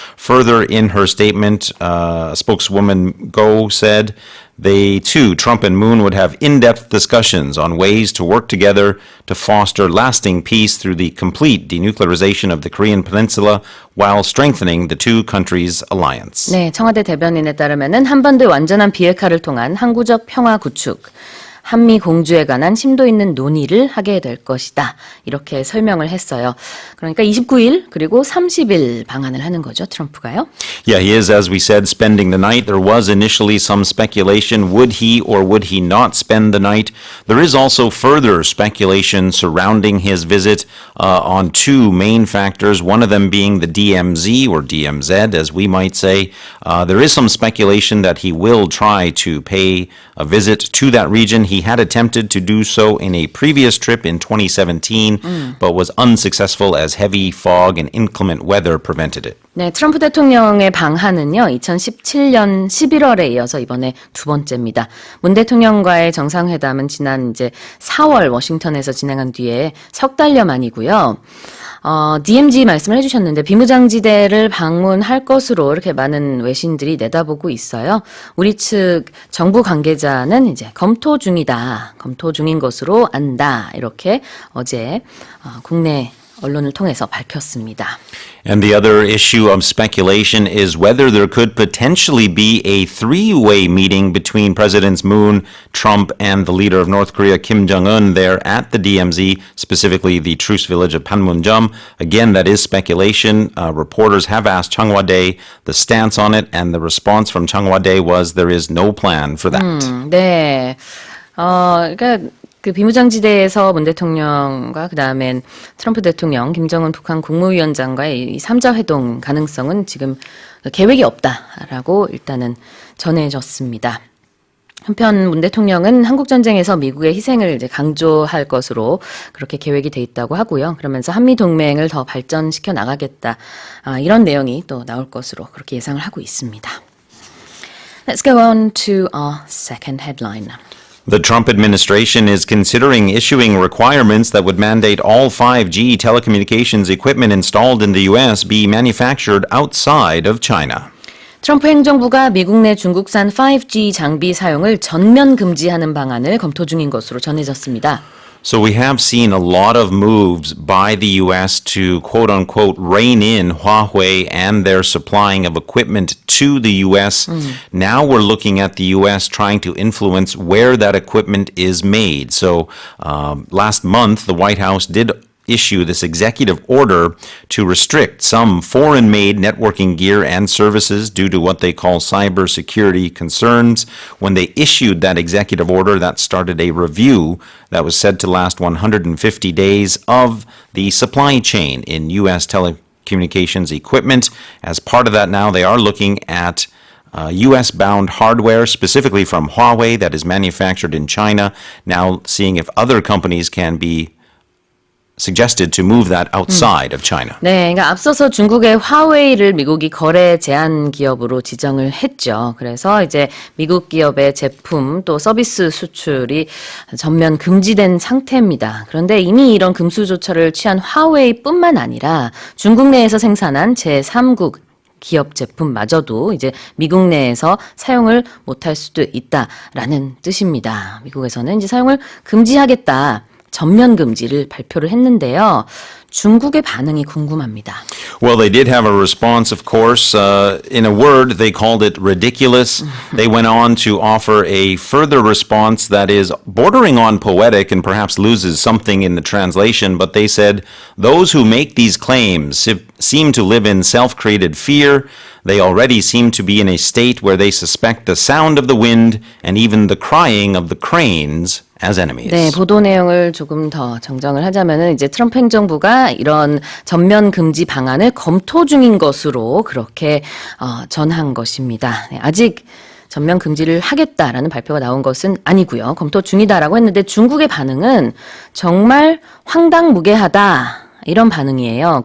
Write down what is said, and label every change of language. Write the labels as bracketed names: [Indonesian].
[English] Further in her statement, spokeswoman Go said they too, Trump and Moon, would have in-depth discussions on ways to work together to foster lasting peace through the complete denuclearization of the Korean Peninsula while strengthening the two countries' alliance. [Korean] 네, 청와대 대변인에 따르면은 한반도의 완전한 비핵화를 통한 항구적 평화 구축, 한미 공주에 관한 심도 있는 논의를 하게 될 것이다. 이렇게 설명을 했어요. 그러니까 29일 그리고 30일 방한을 하는 거죠, 트럼프가요. [English] Yeah, he is, as we said, spending the night. There was initially some speculation. Would he or would he not spend the night? There is also further speculation surrounding his visit on two main factors, one of them being the DMZ or DMZ, as we might say. There is some speculation that he will try to pay a visit to that region. He had attempted to do so in a previous trip in 2017, but was unsuccessful as heavy fog and inclement weather prevented it. [Korean] 네, 트럼프 대통령의 방한은요, 2017년 11월에 이어서 이번에 두 번째입니다. 문 대통령과의 정상회담은 지난 이제 4월 워싱턴에서 진행한 뒤에 석 달여 만이고요. DMZ 말씀을 해주셨는데 비무장지대를 방문할 것으로 이렇게 많은 외신들이 내다보고 있어요. 우리 측 정부 관계자는 이제 검토 중인 것으로 안다. 이렇게 어제 국내 언론을 통해서 밝혔습니다. [English] And the other issue of speculation is whether there could potentially be a three-way meeting between Presidents Moon, Trump, and the leader of North Korea, Kim Jong-un, there at the DMZ, specifically the truce village of Panmunjom. Again, that is speculation. Reporters have asked Chang Hwa-dae the stance on it, and the response from Chang Hwa-dae was there is no plan for that. [Korean] 네. 그러니까 그 비무장지대에서 문 대통령과 그다음엔 트럼프 대통령, 김정은 북한 국무위원장과의 이 3자 회동 가능성은 지금 계획이 없다라고 일단은 전해졌습니다. 한편 문 대통령은 한국전쟁에서 미국의 희생을 이제 강조할 것으로 그렇게 계획이 돼 있다고 하고요. 그러면서 한미 동맹을 더 발전시켜 나가겠다. 이런 내용이 또 나올 것으로 그렇게 예상을 하고 있습니다. [English] Let's go on to our second headline. The Trump administration is considering issuing requirements that would mandate all 5G telecommunications equipment installed in the U.S. be manufactured outside of China. [Korean] 트럼프 행정부가 미국 내 중국산 5G 장비 사용을 전면 금지하는 방안을 검토 중인 것으로 전해졌습니다. [English] So we have seen a lot of moves by the U.S. to quote-unquote rein in Huawei and their supplying of equipment to the U.S. Now we're looking at the U.S. trying to influence where that equipment is made. So last month, the White House did issue this executive order to restrict some foreign-made networking gear and services due to what they call cybersecurity concerns. When they issued that executive order, that started a review that was said to last 150 days of the supply chain in U.S. telecommunications equipment. As part of that now, they are looking at U.S.-bound hardware, specifically from Huawei, that is manufactured in China, now seeing if other companies can be suggested to move that outside of China. [Korean] 네, 그러니까 앞서서 중국의 화웨이를 미국이 거래 제한 기업으로 지정을 했죠. 그래서 이제 미국 기업의 제품 또 서비스 수출이 전면 금지된 상태입니다. 그런데 이미 이런 금수 조처를 취한 화웨이뿐만 아니라 중국 내에서 생산한 제3국 기업 제품마저도 이제 미국 내에서 사용을 못할 수도 있다라는 뜻입니다. 미국에서는 이제 사용을 금지하겠다. 전면 금지를 발표를 했는데요. 중국의 반응이 궁금합니다. [English] Well, they did have a response, of course. In a word, they called it ridiculous. They went on to offer a further response that is bordering on poetic and perhaps loses something in the translation, but they said, those who make these claims seem to live in self-created fear. They already seem to be in a state where they suspect the sound of the wind and even the crying of the cranes as enemies. [Korean] 네, 보도 내용을 조금 더 정정을 하자면은 이제 트럼프 행정부가 이런 전면 금지 방안을 검토 중인 것으로 그렇게 전한 것입니다. 네, 아직 전면 금지를 하겠다라는 발표가 나온 것은 아니고요. 검토 중이다라고 했는데 중국의 반응은 정말 황당무계하다. 이런 반응이에요.